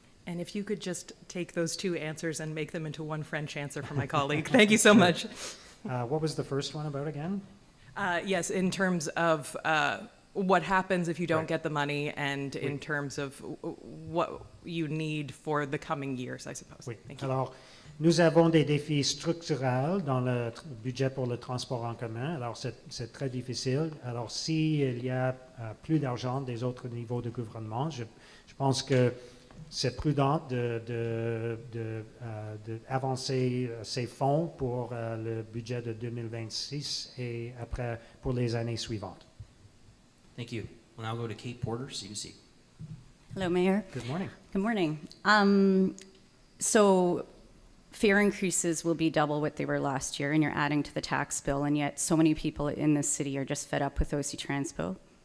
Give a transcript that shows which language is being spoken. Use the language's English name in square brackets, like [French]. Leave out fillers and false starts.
[English] And if you could just take those two answers and make them into one French answer for my colleague. Thank you so much. What was the first one about again? Yes, in terms of what happens if you don't Right. get the money, and in terms of what you need for the coming years, I suppose. [French] Oui. [English] Thank you. [French] Alors, nous avons des défis structurels dans le budget pour le transport en commun. Alors, c'est très difficile. Alors, s'il y a plus d'argent des autres niveaux de gouvernement, je pense que c'est prudent d'avancer ces fonds pour le budget de 2026 et après pour les années suivantes. [English] Thank you. We'll now go to Kate Porter, CBC. Hello, Mayor. Good morning. Good morning. So fare increases will be double what they were last year, and you're adding to the tax bill, and yet so many people in this city are just fed up with OC Transpo.